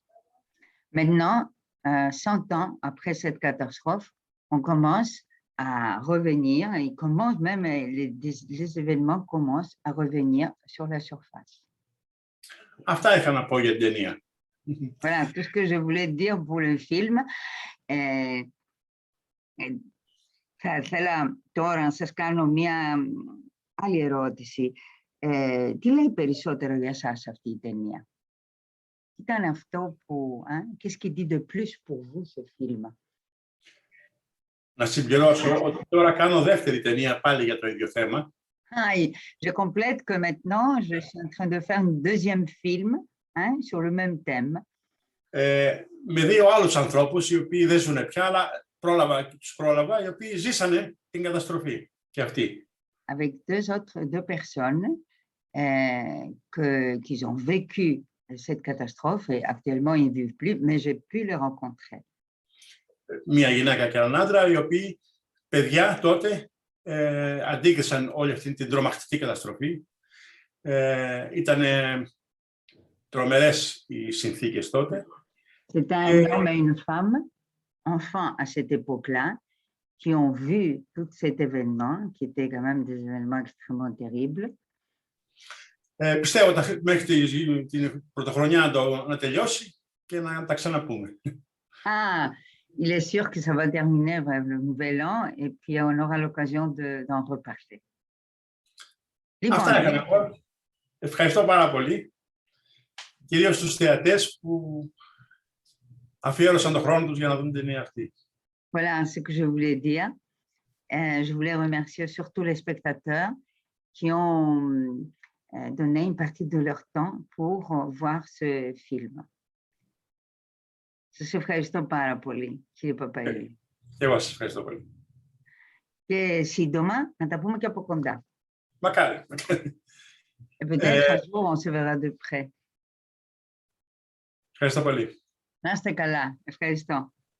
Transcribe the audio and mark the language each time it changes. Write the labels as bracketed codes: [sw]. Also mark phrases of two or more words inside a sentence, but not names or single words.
[fr] Maintenant, 100 ans après cette catastrophe, on commence à revenir, et commence même les événements commencent à revenir sur la surface. [el] Αυτά είχα να πω για την ταινία. [fr] Voilà, tout ce que je voulais dire pour le film. [el] Θα ήθελα τώρα να σας κάνω μια άλλη ερώτηση. Τι λέει περισσότερο για σας αυτή η ταινία? Τι ήταν αυτό που... [fr] Qu'est-ce qui dit de plus pour vous ce film? [el] Να συμπληρώσω ότι τώρα κάνω δεύτερη ταινία πάλι για το ίδιο θέμα. [fr] Je complète que maintenant, je suis en train de faire un deuxième film sur le même thème. [el] Με δύο άλλους ανθρώπους, οι οποίοι δεν ζουν πια, αλλά τους πρόλαβα, οι οποίοι ζήσανε την καταστροφή και αυτοί. [fr] Avec deux personnes qui ont vécu cette catastrophe et actuellement ils ne vivent plus, mais j'ai pu les rencontrer. [el] Μια γυναίκα και έναν άντρα, οι οποίοι παιδιά τότε αντίκρισαν όλη αυτή την τρομακτική καταστροφή. Ήταν τρομερές οι συνθήκες τότε. [fr] C'est un homme et une femme, enfants à cette époque-là, qui ont vu tout cet événement, qui étaient quand même des événements extrêmement terribles. [el] Πιστεύω ότι μέχρι την πρωτοχρονιά να τελειώσει και να τα ξαναπούμε. [fr] Il est sûr que ça va terminer le nouvel an et puis on aura l'occasion d'en reparler. [el] Αυτά έκανα εγώ. Ευχαριστώ πάρα πολύ. Κυρίως τους θεατές που αφιέρωσαν τον χρόνο τους για να δουν την ταινία αυτή. [fr] Voilà ce que je voulais dire. Je voulais remercier surtout les spectateurs qui ont donné une partie de leur temps pour voir ce film. [el] Σας ευχαριστώ πάρα πολύ, κύριε Παπαήλ. Εγώ σας ευχαριστώ πολύ. Και σύντομα να τα πούμε και από κοντά. Μακάρι. [fr] Peut-être un jour on se verra de près. [el] Ευχαριστώ πολύ. Να είστε καλά. Ευχαριστώ.